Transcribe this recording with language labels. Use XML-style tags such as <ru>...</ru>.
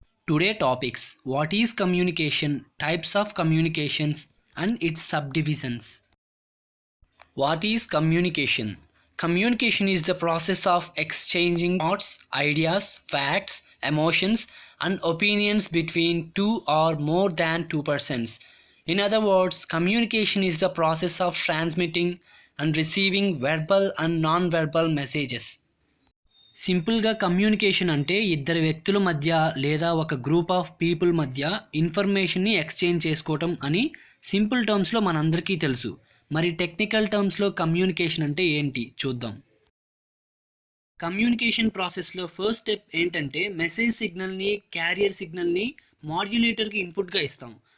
<en>Today topics: what is communication, types of communications and its subdivisions. What is communication? Communication is the process of exchanging thoughts, ideas, facts, emotions, and opinions between two or more than two persons. In other words, communication is the process of transmitting and receiving verbal and non-verbal messages.</en> <te>సింపుల్గా communication అంటే ఇద్దరు వ్యక్తుల మధ్య లేదా ఒక</te> <en>group of people</en> <te>మధ్య ఇన్ఫర్మేషన్ని exchange చేసుకోవటం అని సింపుల్ టర్మ్స్లో మనందరికీ తెలుసు. మరి టెక్నికల్ టర్మ్స్లో కమ్యూనికేషన్ అంటే ఏంటి చూద్దాం. కమ్యూనికేషన్ ప్రాసెస్లో ఫస్ట్ స్టెప్ ఏంటంటే మెసేజ్ సిగ్నల్ని, క్యారియర్ సిగ్నల్ని మాడ్యులేటర్కి ఇన్పుట్గా ఇస్తాం.</te>